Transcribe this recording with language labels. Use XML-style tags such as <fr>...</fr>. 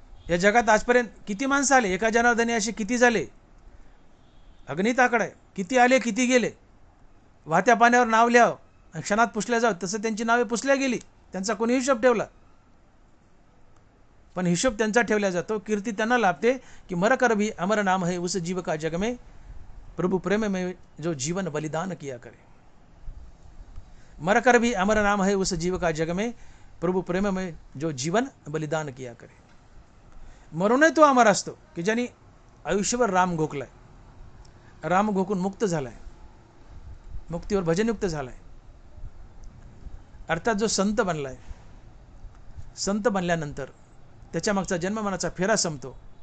<mr>या जगात आजपर्यंत किती माणसं आले? एका जनार्दनी असे किती झाले? अगणित आकडा आहे. किती आले किती गेले? वाहत्या पाण्यावर नाव लिहावं आणि क्षणात पुसल्या जावं. तसं त्यांची नावे पुसल्या गेली. त्यांचा कोणी हिशोब ठेवला? पण हिशोब त्यांचा ठेवला जातो. कीर्ती त्यांना लाभते की</mr> <hi>मर कर भी अमर नाम है उस जीव का जग में, प्रभु प्रेम में जो जीवन बलिदान किया करे. मर कर भी अमर नाम है उस जीव का जग में, प्रभु प्रेम में जो जीवन बलिदान किया करे.</hi> <mr>मरूनही तो अमर असतो की ज्यांनी आयुष्यभर राम घोकलाय, राम घोकून मुक्त झालाय, मुक्तीवर भजनयुक्त झालाय. अर्थात जो संत बनलाय, संत बनल्यानंतर त्याच्या मागचा जन्ममरणाचा फेरा संपतो.</mr>